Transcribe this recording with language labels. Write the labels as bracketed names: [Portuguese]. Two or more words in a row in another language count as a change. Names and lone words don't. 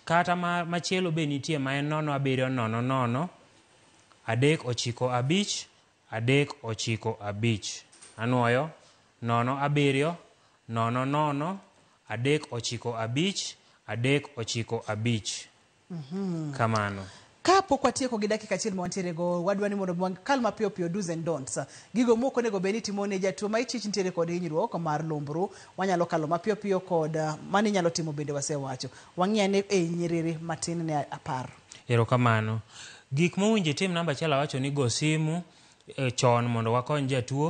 [Luo (Kenya and Tanzania)] Kata machielo be nitie ma en 0700 395 395. Anuoyo 0700 395 395. Kamano. Kapok watieko gi dakika achiel mwantiere go, wadwani mondo kal mapiyo piyo [English] do's and don'ts. [Luo (Kenya and Tanzania)] Gigo moko nego beni timone jatuo ma ichich ntiere kod hinyruok mar lumbru, wanyalo kalo mapiyo piyo kod mani nyalo timo bende wasewacho. Wang'iane e nyiriri matin ne 10. Erokamano. Gik mowinjo tim namba achiel wacho ni go simu chon mondo wakony jatuo.